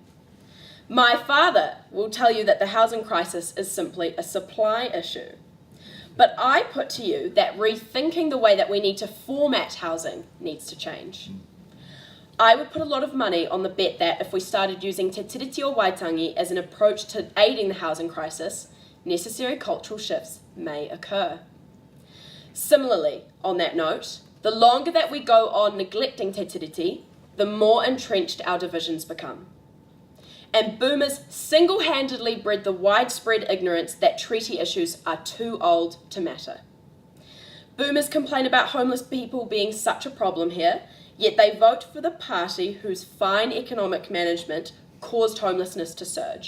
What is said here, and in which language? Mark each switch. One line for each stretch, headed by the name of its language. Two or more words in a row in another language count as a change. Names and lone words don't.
English: My father will tell you that the housing crisis is simply a supply issue. But I put to you that rethinking the way that we need to format housing needs to change. I would put a lot of money on the bet that if we started using te tiriti o Waitangi as an approach to aiding the housing crisis, necessary cultural shifts may occur. Similarly, on that note, the longer that we go on neglecting te tiriti, the more entrenched our divisions become. And boomers single-handedly bred the widespread ignorance that treaty issues are too old to matter. Boomers complain about homeless people being such a problem here, yet they vote for the party whose fine economic management caused homelessness to surge.